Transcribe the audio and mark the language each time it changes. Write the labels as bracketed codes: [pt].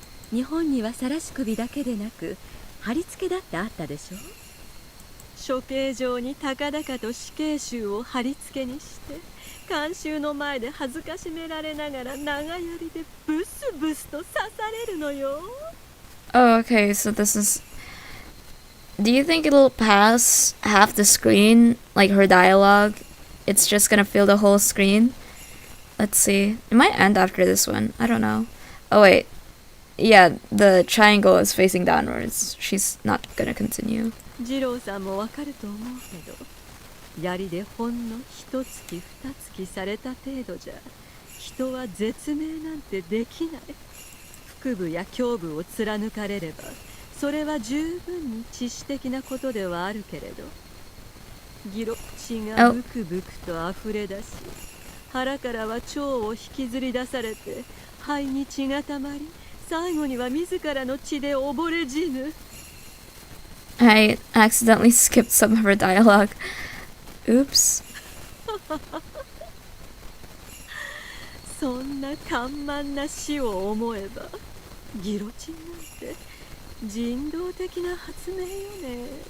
[ja] 日本には晒し首だけでなく貼り付けだってあったでしょ。処刑場に高々と死刑囚を貼り付けにして観衆の前で恥ずかしめられながら長槍でブスブスと刺されるのよ。 [en] Oh, okay, so this is... Do you think it'll pass half the screen, like her dialogue? It's just gonna fill the whole screen? Let's see. It might end after this one. I don't know. Oh, wait. Yeah, the triangle is facing downwards. She's not gonna continue. [ja] 二郎さんもわかると思うけど、槍でほんの一月二月された程度じゃ人は絶命なんてできない。腹部や胸部を貫かれればそれは十分に致死的なことではあるけれど、ギロ血がブクブクと溢れ出し、腹からは腸を引きずり出されて肺に血がたまり、最後には自らの血で溺れ死ぬ。 [en] I accidentally skipped some of her dialogue. Oops. [ja] そんな緩慢な死を思えばギロチンなんて人道的な発明よね。